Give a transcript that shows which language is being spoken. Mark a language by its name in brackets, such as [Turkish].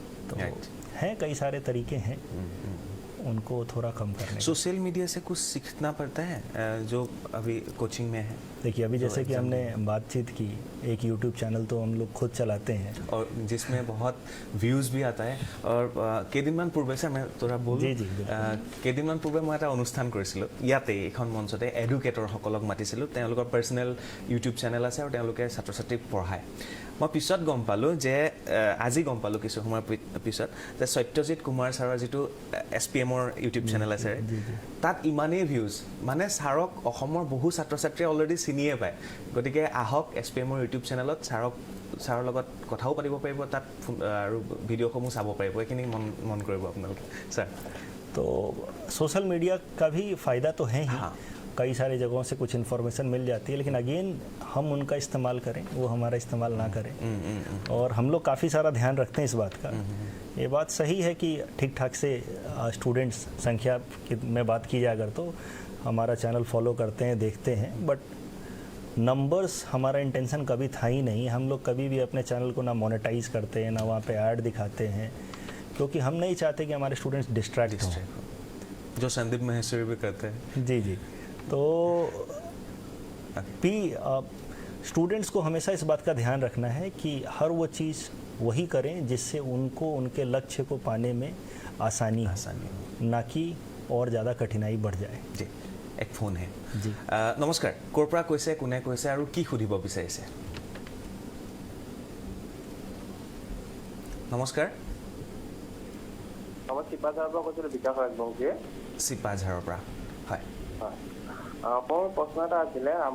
[Hindi] तो हैं कई सारे तरीके हैं उनको थोड़ा कम करने। सोशल मीडिया से कुछ सीखना पड़ता है जो अभी कोचिंग में है? देखिए, अभी जैसे कि हमने बातचीत की, एक यूट्यूब चैनल तो हम लोग खुद चलाते हैं और जिसमें बहुत व्यूज़ भी आता है। [Assamese] और কেইদিনমান পূৰ্বে স্যাৰ মই তোৰা বল কেইদিনমান পূৰ্বে মই এটা অনুষ্ঠান কৰিছিলোঁ ইয়াতে, এখন মঞ্চতে এডুকেটৰসকলক মাতিছিলোঁ। তেওঁলোকৰ পাৰ্চনেল ইউটিউব চেনেল আছে আৰু তেওঁলোকে ছাত্ৰ ছাত্ৰীক পঢ়ায়। মই পিছত গম পালোঁ যে আজি গম পালোঁ কিছু সময়ৰ পিছত যে সত্যজিৎ কুমাৰ ছাৰৰ যিটো SPMৰ ইউটিউব চেনেল আছে, তাত ইমানেই ভিউজ, মানে ছাৰক অসমৰ বহু ছাত্ৰ ছাত্ৰীয়ে অলৰেডি চিনিয়ে পায়। গতিকে আহক SPMৰ ইউটিউব চেনেলত ছাৰৰ লগত কথাও পাতিব পাৰিব, তাত আৰু ভিডিঅ'সমূহ চাব পাৰিব। এইখিনি মন কৰিব আপোনালোকে ছাৰ। [Hindi] तो सोशल मीडिया का भी फ़ायदा तो है ही, कई सारी जगहों से कुछ इन्फॉर्मेशन मिल जाती है, लेकिन अगेन हम उनका इस्तेमाल करें, वो हमारा इस्तेमाल ना करें। और हम लोग काफ़ी सारा ध्यान रखते हैं इस बात का। ये बात सही है कि ठीक ठाक से स्टूडेंट्स संख्या में बात की जाए अगर, तो हमारा चैनल फॉलो करते हैं, देखते हैं, बट नंबर्स हमारा इंटेंशन कभी था ही नहीं। हम लोग कभी भी अपने चैनल को ना मोनेटाइज करते हैं, ना वहाँ पे ऐड दिखाते हैं, क्योंकि हम नहीं चाहते कि हमारे स्टूडेंट्स डिस्ट्रैक्ट हों, जो संदीप महेश्वरी भी करते हैं। जी जी। तो भी स्टूडेंट्स को हमेशा इस बात का ध्यान रखना है कि हर वो चीज़ वही करें जिससे उनको उनके लक्ष्य को पाने में आसानी हो, ना कि और ज़्यादा कठिनाई बढ़ जाए। जी, एक फोन है जी। नमस्कार, [Assamese] ক'ৰ পৰা কৈছে, কোনে কৈছে আৰু কি সুধিব বিচাৰিছে? নমস্কাৰ। মই চিপাঝাৰৰ পৰা কৈছিলোঁ, বিকাশ ৰাজবংশীয়ে। চিপাঝাৰৰ পৰা, হয়। হয়, মোৰ প্ৰশ্ন এটা আছিলে।